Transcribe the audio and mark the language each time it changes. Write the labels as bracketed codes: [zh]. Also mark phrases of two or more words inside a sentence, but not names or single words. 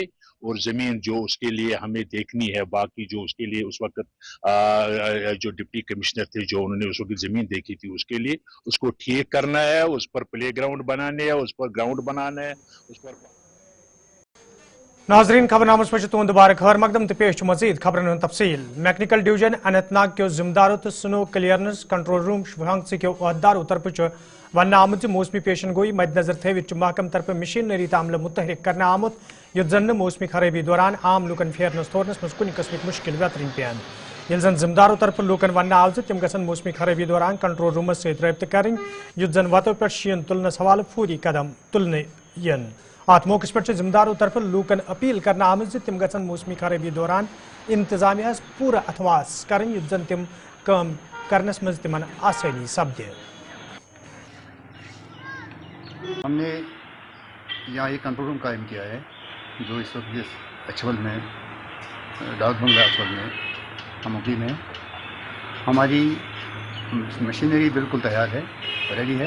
[hi] और जमीन जो उसके लिए हमें देखनी है, बाकी जो उसके लिए उस वक्त जो डिप्टी कमिश्नर थे जो उन्होंने उस वक्त जमीन देखी थी, उसके लिए उसको ठीक करना है, उस पर [en] play ground [hi] बनाने है, उस पर ग्राउंड बनाना है, उस पर [ks] नाजरीन खबरनामस में तुंद बार खबर मकदम तो पेश मजीद खबरन तफसील। मैकनिकल डिवीजन अनंतनाग के जिम्मेदारों तो [en] snow clearance control room [ks] शुभांग के अहदारों तरफ वन आमुत मौसमी पेशन गोई मद्देनजर थवित महकम तरफ मशीनरी तामल मुतहरिक करना आमुत युत जन मौसमी खराबी दौरान आम लूकन फेरनस तोरनस मज कुन कस्मिक मुश्किल वेतरिन पेन। ये जन जिम्मेदारों तरफ लूकन वन आव तम गसन मौसमी खराबी दौरान [en] control rooms [ks] सत रब्त करें युत जन वतो पे शीन तुलनस हवाले फौरी कदम तुलने यन। अत मौके पे जिम्मेदारों तरफ लूकन अपील करना आमत तम गसन मौसमी खराबी दौरान इंतजामिया पूरा अथवास करें युत जन तम काम करनस मज तिमन आसानी सपदे। [hi] हमने यहाँ एक [en] control room [hi] कायम किया है जो इस वक्त जिस अछवल में डाक बंगला अछवल में अमोकी में हमारी मशीनरी बिल्कुल तैयार है, रेडी है।